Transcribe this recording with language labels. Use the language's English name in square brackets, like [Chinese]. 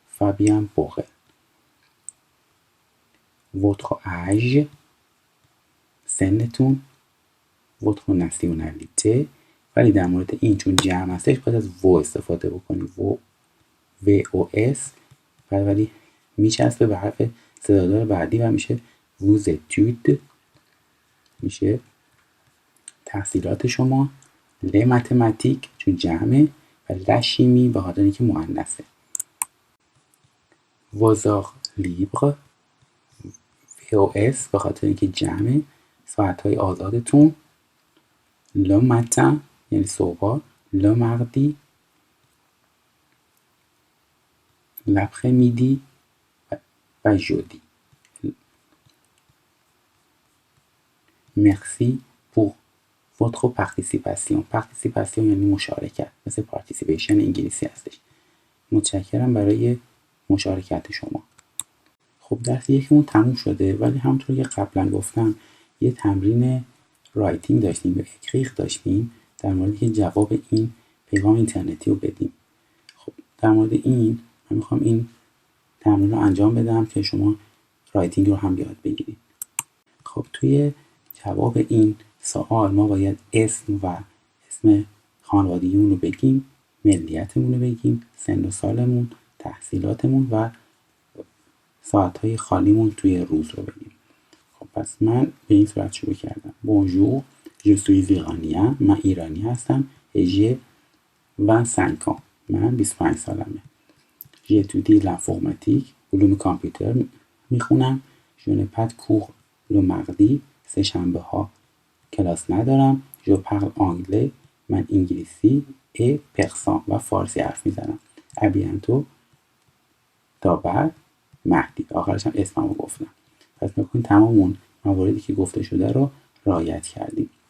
[Persian] فابیان بوغل. [French] votre âge [Persian] سنتون. [French] votre nationalité [Persian] ولی در مورد این چون جمع هستش باید از و استفاده بکنید. VOS ولی میچسبه به حرف صدادار بعدی و میشه [French] vous études، [Persian] میشه تحصیلات شما. [French] les mathématiques [Persian] چون جمعه و [French] la chimie [Persian] به خاطر اینکه مؤنثه. [French] vos heures libres [Persian] VOS به خاطر اینکه جمعه، ساعتهای آزادتون. [French] le matin [Persian] یعنی صبح. [French] le mardi، l'après-midi و jeudi. merci pour votre participation. [Persian] participation یعنی مشارکت، مثل participation انگلیسی هستش. متشکرم برای مشارکت شما. خب درس یکمون تموم شده، ولی همونطور که قبلا گفتم یه تمرین رایتینگ داشتیم یا اکریخ داشتیم در مورد که جواب این پیغام اینترنتی رو بدیم. خب در مورد این من میخوام این تمرین رو انجام بدم که شما رایتینگ رو هم یاد بگیرید. خب توی جواب این سوال ما باید اسم و اسم خانوادگیمون رو بگیم ملیتمون رو بگیم، سن و سالمون، تحصیلاتمون و ساعتهای خالیمون توی روز رو بگیم. خب پس من به این صورت شروع کردم. بونژور، [French] je suis iranien، [Persian] من ایرانی هستم. [French] j'ai 25 ans، [Persian] من 25 سالمه. [French] j'étudie l'informatique، [Persian] علوم کامپیوتر میخونم. [French] je n'ai pas de cours le mardi، [Persian] سه شنبه ها کلاس ندارم. [French] je parle anglais، [Persian] من انگلیسی [French] et persan [Persian] و فارسی حرف میزنم. [French] à bientôt، [Persian] تا بعد. مهدی، آخرش هم اسممو گفتم. پس نکنید تمام اون مواردی که گفته شده رو رعایت کردیم.